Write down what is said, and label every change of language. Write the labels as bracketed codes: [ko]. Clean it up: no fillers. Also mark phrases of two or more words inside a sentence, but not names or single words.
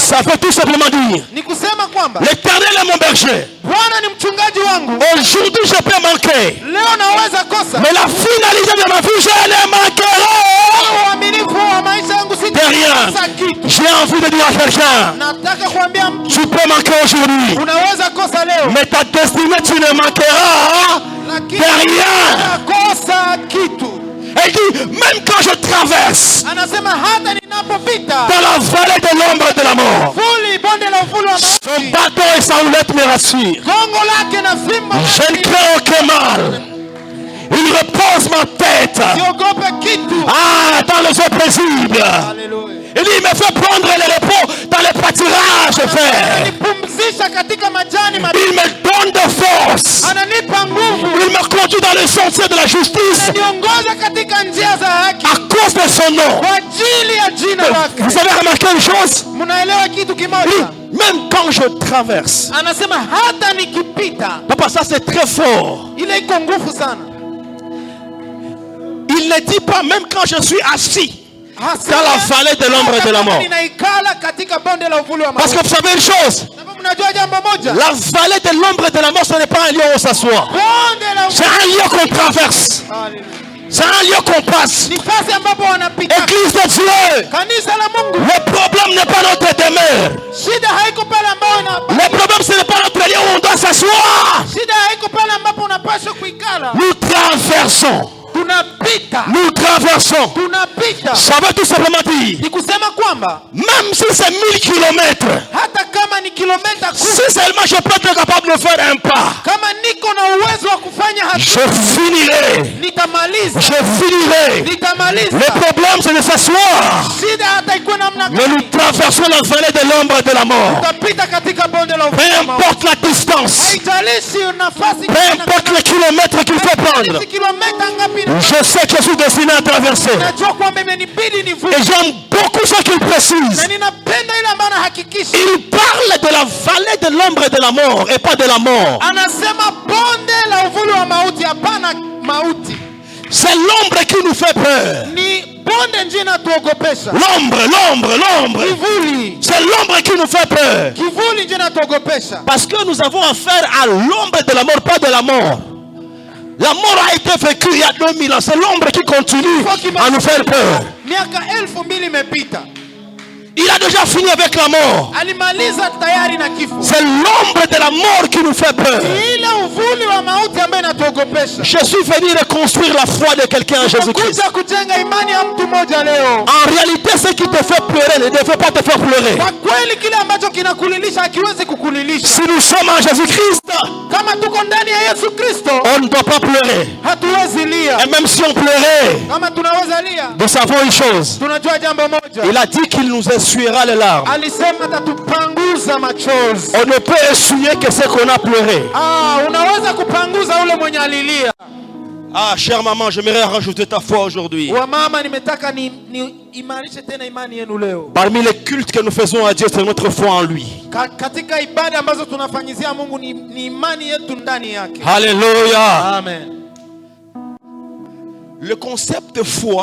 [fr] Ça veut tout simplement dire [sw] Ni kusema kwamba [fr] l'Éternel est mon berger. [sw] Bwana ni mchungaji wangu. [fr] Aujourd'hui je peux manquer, [sw] Leo naweza kosa, [fr] mais la finalité de ma vie je ne manquerai [sw] uaminifu wa maisha yangu [fr] de rien. [sw] sitakosa kitu. [fr] J'ai envie de dire à quelqu'un, [sw] Nataka kuambia [fr] tu peux manquer aujourd'hui, [sw] unaweza kosa leo, [fr] mais ta destinée tu ne manqueras [sw] lakini [fr] de rien. [sw] utakosa kitu. [fr] Elle dit, même quand je traverse [sw] Anasema hata ninapopita [fr] dans la vallée de l'ombre de la mort, [sw] vuli bonde la uvuli wa [fr] son [sw] mauti, [fr] bâton et sa houlette me rassurent. [sw] gongo lake na fimbo [fr] Je ne crains aucun mal. Il repose ma tête [sw] siogope kitu. [fr] dans les eaux paisibles. Haleluya. Il dit, il me fait prendre le repos dans les pâturages verts. [sw] Ananipumzisha katika majani [fr] Il me donne de force. [sw] ananipa nguvu, [fr] Il me conduit dans le sentier de la justice [sw] ananiongoza katika njia za haki [fr] à cause de son nom. [sw] kwa ajili ya jina lake. [fr] Vous avez remarqué une chose? [sw] Mnaelewa kitu [fr] Il [sw] kimoja? [fr] dit, même quand je traverse. [sw] Anasema hata nikipita. [fr] Papa, ça c'est très fort. [sw] Ile iko nguvu sana. [fr] Il ne dit pas même quand je suis assis dans la vallée de l'ombre de la mort. [sw] Ninaikala katika bonde la uvuli wa [fr] Parce [sw] mauti. [fr] que vous savez une chose, [sw] Sababu mnajua jambo moja. [fr] la vallée de l'ombre de la mort, ce n'est pas un lieu où on s'assoit. [sw] Bonde la [fr] C'est un lieu qu'on traverse. Haleluya. C'est un lieu qu'on passe. [sw] Ni fasi ambapo wanapita. [fr] Église de Dieu, [sw] Kanisa la Mungu. [fr] le problème n'est pas notre demeure. [sw] Shida haiko pale ambao [fr] Le problème, ce n'est pas notre lieu où on doit s'asseoir. [sw] Shida haiko pale ambapo unapaswa kuikala. [fr] Nous traversons. [sw] Tunapita. [fr] Nous traversons. [sw] Tunapita. [fr] Ça veut tout simplement dire, [sw] Ni kusema kwamba [fr] même si c'est 1000 kilomètres, [sw] hata kama ni kilomita 10, [fr] si seulement je peux être capable de faire un pas, [sw] kama niko na uwezo wa kufanya hatua, [fr] je finirai. [sw] nitamaliza. [fr] Je finirai. [sw] Nitamaliza. [fr] Le problème, c'est de s'asseoir. [sw] Shida hata ikuwe namna [fr] Mais nous traversons la vallée de l'ombre de la mort. [sw] tutapita katika bonde la [fr] Peu [sw] uvuli wa mauti. [fr] importe la distance, [sw] Haijalishi nafasi [fr] peu importe les kilomètres qu'il faut prendre, [sw] kilomita ngapi. [fr] je sais que je suis destiné à traverser. [sw] Najua kwamba imenibidi nivuke. [fr] Et j'aime beaucoup ce qu'il précise. [sw] Na ninapenda ile ambayo anahakikisha. [fr] Il parle de la vallée de l'ombre de la mort et pas de la mort. [sw] Anasema bonde la uvuli wa mauti, hapana mauti. [fr] C'est l'ombre qui nous fait peur. [sw] Ni bonde ndio inatuogopesha. [fr] L'ombre. [sw] Kivuli. [fr] C'est l'ombre qui nous fait peur. [sw] Kivuli ndio inatuogopesha. [fr] Parce que nous avons affaire à l'ombre de la mort, pas de la mort. La mort a été vécue il y a 2000 ans. C'est l'ombre qui continue à nous faire peur. [sw] Miaka 2000 imepita. [fr] Il a déjà fini avec la mort. [sw] Alimaliza tayari na kifo. [fr] C'est l'ombre de la mort qui nous fait peur. [sw] Ile uvuli wa mauti ambayo inatuogopesha. [fr] Je suis venu reconstruire la foi de quelqu'un en Jésus-Christ. [sw] Kuja kujenga imani ya mtu mmoja leo. [fr] En réalité, ce qui te fait pleurer ne devait pas te faire pleurer. [sw] Kwa kweli kile ambacho kinakulilisha hakiwezi kukulilisha. [fr] Si nous sommes en Jésus-Christ, [sw] Kama tuko ndani ya Yesu Kristo, [fr] on ne doit pas pleurer. [sw] hatuwezi lia. [fr] Et même si on pleurait, [sw] Kama tunaweza lia, [fr] nous savons une chose. [sw] tunajua jambo moja. [fr] Il a dit qu'il nous essuiera les larmes. [sw] Alisema atatupanguza machozi. [fr] On ne peut essuyer que ce qu'on a pleuré. [sw] Unaweza kupanguza ule mwenye alilia. [fr] Ah, chère maman, j'aimerais rajouter ta foi aujourd'hui. [sw] Wa mama, nimetaka ni imarishe tena imani yenu leo. [fr] Parmi les cultes que nous faisons à Dieu, c'est notre foi en lui. [sw] Katika ibada ambazo tunafanyizia Mungu ni imani yetu ndani yake. [fr] Alléluia. Amen. Le concept de foi,